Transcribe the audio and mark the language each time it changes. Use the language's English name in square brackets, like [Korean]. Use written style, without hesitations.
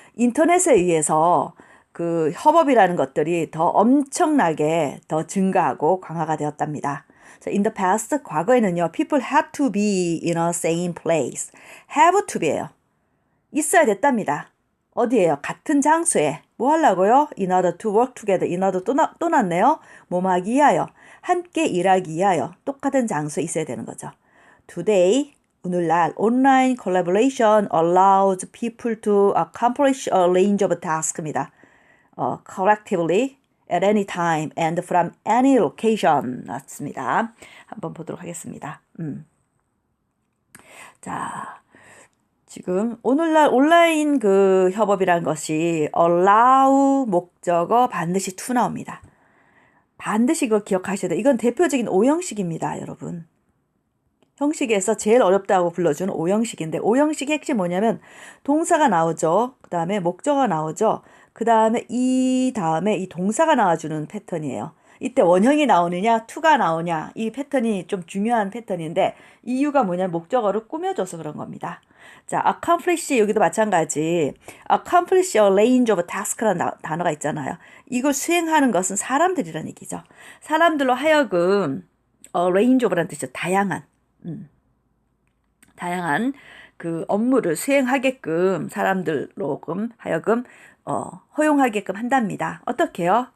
[Korean] 인터넷에 의해서 그 협업이라는 것들이 더 엄청나게 더 증가하고 강화가 되었답니다. [English] So in the past, [Korean] 과거에는요, [English] people had to be in a same place. have to be예요. [Korean] 있어야 됐답니다. 어디에요? 같은 장소에. 뭐 하려고요? [English] In order to work together. [Korean] in order 또 났네요. 뭐하기 위하여. 함께 일하기 위하여. 똑같은 장소에 있어야 되는 거죠. [English] Today, [Korean] 오늘날 [English] online collaboration allows people to accomplish a range of tasks입니다. collectively at any time and from any location 맞습니다. [Korean] 한번 보도록 하겠습니다. 자, 지금 오늘날 온라인 그 협업이란 것이 allow 목적어 반드시 to 나옵니다. 반드시 그거 기억하셔야 돼요. 이건 대표적인 오형식입니다, 여러분. 형식에서 제일 어렵다고 불러주는 오형식인데 오형식의 핵심 뭐냐면 동사가 나오죠. 그 다음에 목적어가 나오죠. 그 다음에 이 동사가 나와주는 패턴이에요. 이때 원형이 나오느냐, to가 나오냐, 이 패턴이 좀 중요한 패턴인데 이유가 뭐냐면 목적어를 꾸며줘서 그런 겁니다. 자, accomplish 여기도 마찬가지. accomplish a range of task라는 단어가 있잖아요. 이걸 수행하는 것은 사람들이라는 얘기죠. 사람들로 하여금 range of라는 뜻이죠. 다양한 그 업무를 수행하게끔 사람들로 하여금 허용하게끔 한답니다. 어떻게요?